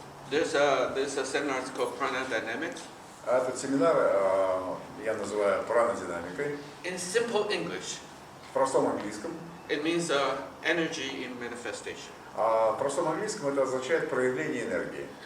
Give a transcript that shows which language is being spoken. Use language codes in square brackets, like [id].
[en] There's a seminar called Pranadynamics. [ru] Этот семинар я называю пранадинамикой. [en] In simple English, [ru] В простом английском. [en] it means energy in manifestation. [ru] В простом английском это означает проявление энергии.